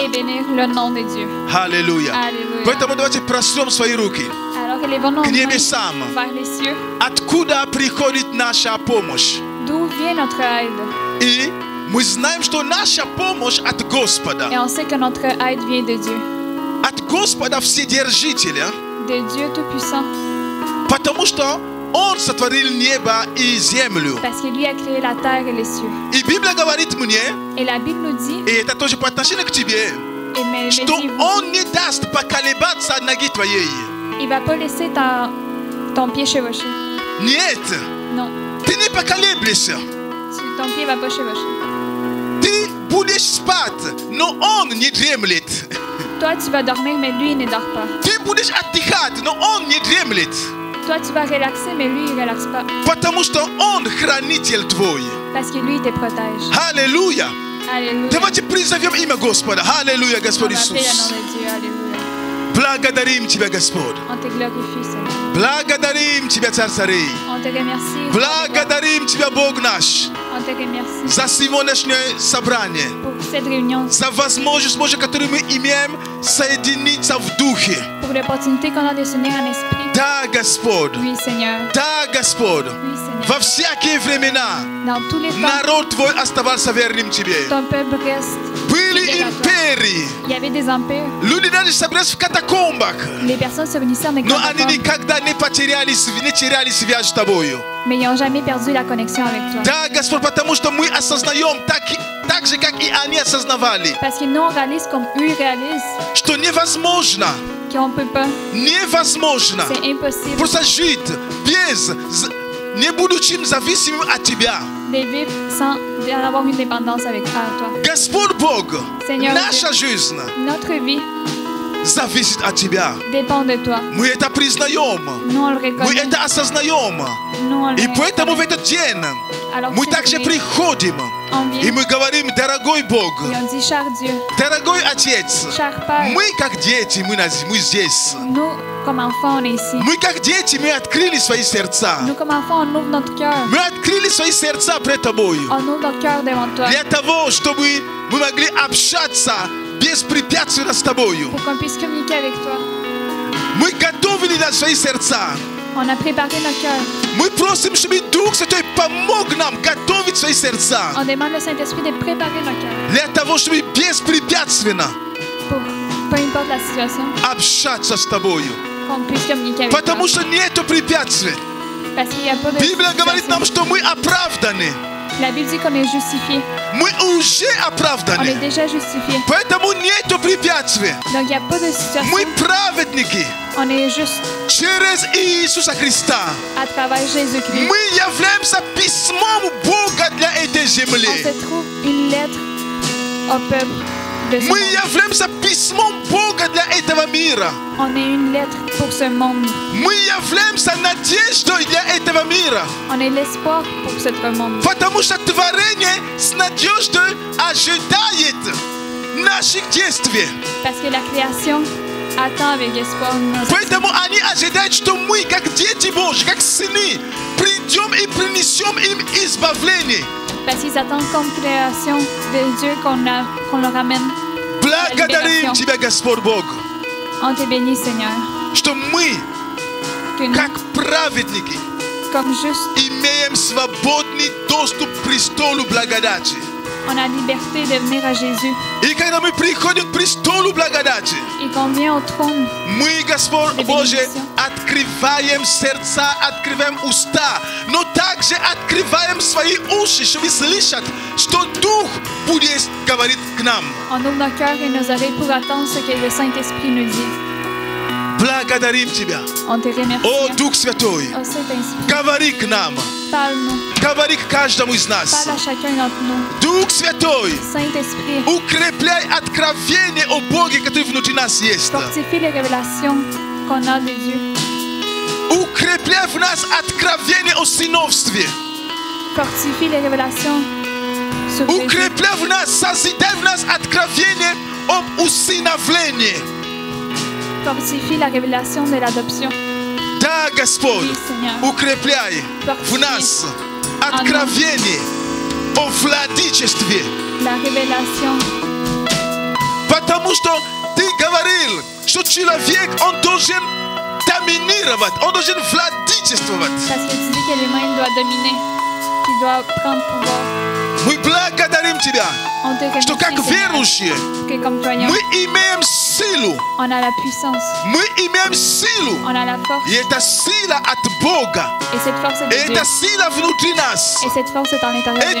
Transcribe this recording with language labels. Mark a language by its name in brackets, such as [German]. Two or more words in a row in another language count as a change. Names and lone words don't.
[French] et bénir le nom de Dieu. [Russian] Аллилуйя. Аллилуйя. Поэтому давайте прострем свои руки [French] Alors élevons nos [Russian] к [French] mains [Russian] небесам. [French] vers les cieux, [Russian] Откуда приходит наша помощь? [French] d'où vient notre aide. [Russian] И мы знаем, что наша помощь от Господа. [French] Et on sait que notre aide vient de Dieu, [Russian] От Господа Вседержителя, [French] de Dieu Tout-Puissant, [Russian] потому что Он сотворил небо и землю. [French] parce que lui a créé la terre et les cieux. [Russian] И Библия говорит мне, [French] Et la Bible nous dit, [Russian] и это тоже по отношению к тебе, [French] et me [Russian] что [French] dit, [Russian] Он не даст поколебаться ноги твоей. [French] il va pas laisser ton pied chevaucher. [Russian] Нет, [French] Non, [Russian] ты не поколеблешься. [French] ton pied va pas chevaucher. [Russian] Ты будешь спать, но Он не дремлет. [French] Toi, tu vas dormir, mais lui, il ne dort pas. [Russian] Ты будешь отдыхать, но Он не дремлет. [French] Toi, tu vas relaxer, mais lui, il relaxe pas. [Russian] Потому что Он хранитель твой. [French] Parce que lui, il te protège. [Russian] Аллилуйя. [French] Alléluia. [Russian] Давайте призовем имя Господа. Аллилуйя, [French] On [Russian] Господь [French] va appeler le nom [Russian] Иисус. [French] de Dieu. Alléluia. [Russian] Благодарим Тебя, Господь. [French] On te glorifie, Seigneur. [Russian] Благодарим Тебя, Царь царей. [French] On te remercie. [Russian] Благодарим Тебя, Бог наш, [French] On te remercie [Russian] за сегодняшнее собрание, [French] pour cette réunion, [Russian] за возможность, Боже, которую мы имеем соединиться в духе. [French] pour l'opportunité qu'on a de s'unir en esprit. [Russian] Да, Господь. [French] Oui, Seigneur. [Russian] Да, Господь. [French] Oui, Seigneur. [Russian] Во всякие времена [French] Dans tous les temps, [Russian] народ Твой оставался верным Тебе. [French] ton peuple reste. [Russian] Были [French] fidèle à toi. [Russian] империи. [French] Il y avait des empires. [Russian] Люди даже собрались в катакомбах. [French] Les personnes se réunissaient en [Russian] Но они [French] catacombes, [Russian] никогда не теряли связь с Тобою. [French] mais ils n'ont jamais perdu la connexion avec toi. [Russian] Да, Господь, потому что мы осознаем так же, как и они осознавали, [French] Parce que nous, on réalise comme eux ils réalisent [Russian] что невозможно, [French] qu'on ne peut pas. [Russian] невозможно [French] C'est impossible [Russian] просто жить не будучи зависимым от Тебя. [French] de vivre sans avoir une dépendance avec toi. [Russian] Господь Бог, [French] Seigneur [Russian] наша жизнь [French] Notre vie [Russian] зависит от Тебя. [French] dépend de toi. [Russian] Мы это признаем. [French] Nous, on le [Russian] Мы [French] reconnaît. [Russian] это осознаем. [French] Nous, on le [Russian] И поэтому в [French] reconnaît. [Russian] этот день [French] Alors, [Russian] мы [French] ce [Russian] также [French] jour-là, [Russian] приходим. [French] on [Russian] И [French] vient [Russian] мы говорим: дорогой Бог, [French] et on dit, cher Dieu, [Russian] дорогой Отец, [French] cher Père, [Russian] мы как дети, мы здесь. [French] nous, comme enfants, on est ici. [Russian] Мы как дети, мы открыли свои сердца. [French] Nous, comme enfants, on ouvre notre cœur. [Russian] Мы открыли свои сердца пред Тобой. [French] On ouvre notre cœur devant toi [Russian] Для того, чтобы мы могли общаться беспрепятственно с Тобою. [French] pour qu'on puisse communiquer avec toi. [Russian] Мы готовили на свои сердца. [French] On a préparé nos cœurs. [Russian] Мы просим, чтобы Дух Святой помог нам готовить свои сердца. [French] On demande au Saint-Esprit de préparer nos cœurs [Russian] Для того, чтобы беспрепятственно [French] pour, peu importe la situation, [Russian] общаться с Тобою. [French] qu'on puisse communiquer avec toi. [Russian] Потому что нету препятствий. [French] Parce qu'il n'y a pas de [Russian] Библия говорит [French] situation. [Russian] нам, что мы оправданы. [French] La Bible dit qu'on est justifié. [Russian] Мы уже [French] On est [Russian] оправданы. [French] déjà justifié. [Russian] Поэтому нету препятствий. [French] Donc il n'y a pas de situation. [Russian] Мы праведники [French] On est juste [Russian] через Иисуса Христа. [French] à travers Jésus-Christ. [Russian] Мы являемся письмом Бога для этой [French] On [Russian] земли. [French] se trouve une lettre au peuple de ce [Russian] Мы [French] monde. [Russian] являемся письмом Бога для этого мира. [French] On est une lettre pour ce monde. [Russian] Мы являемся надеждой для этого мира. [French] On est l'espoir pour ce monde. [Russian] Потому что творение с надеждой ожидает наших действий. [French] Parce que la création attend avec espoir nos actions. [Russian] Поэтому они ожидают, что мы, как дети Божьи, как сыны, придем и принесем им избавление. [French] Parce qu'ils attendent comme création de Dieu qu'on leur amène. [Russian] Благодарим Тебя, Господь Бог, [French] On te bénit, Seigneur. [Russian] что мы, [French] Que nous, [Russian] как праведники, [French] comme juste, [Russian] имеем свободный доступ к престолу благодати. [French] on a liberté de venir à Jésus. [Russian] И когда мы приходим к престолу благодати, [French] Et qu'on vient au trône, [Russian] мы, Господь [French] De [Russian] Божий, [French] bénédiction. [Russian] открываем сердца, открываем уста, но также открываем свои уши, чтобы слышать, что Дух будет говорить к нам. [French] on ouvre nos cœurs et nos oreilles pour attendre ce que le Saint-Esprit nous dit. [Russian] Благодарим Тебя. [French] On te remercie. [Russian] О, Дух Святой, [French] Ô Saint-Esprit, [Russian] говори к нам, [French] parle-nous. [Russian] говори к каждому из нас. [French] Parle à chacun d'entre nous. [Russian] Дух Святой, [French] Saint-Esprit, [Russian] укрепляй откровение о Боге, который внутри нас есть. [French] fortifie les révélations qu'on a de Dieu. [Russian] Укрепляй в нас откровение о сыновстве. [French] Fortifie les révélations sur Jésus. [Russian] Укрепляй в нас, созидай в нас откровение об усыновлении. [French] Fortifie la révélation de l'adoption. [Russian] Да, Господь, [French] Oui, Seigneur. [Russian] укрепляй в нас откровение о владычестве. [French] La révélation. [Russian] Потому что Ты говорил, что человек, он должен доминировать, он должен владычествовать. [French] Parce que tu dis que l'humain doit dominer, qu'il doit prendre pouvoir. [Russian] Мы благодарим Тебя, [French] On te remercie, [Russian] что как [French] Seigneur, [Russian] верующие [French] que comme croyants, [Russian] мы имеем силу, [French] on a la puissance, [Russian] мы имеем силу. [French] on a la force. [Russian] И эта сила от Бога. [French] Et cette force est de Dieu. [Russian] Эта сила внутри нас. [French] Et cette force est en l'intérieur de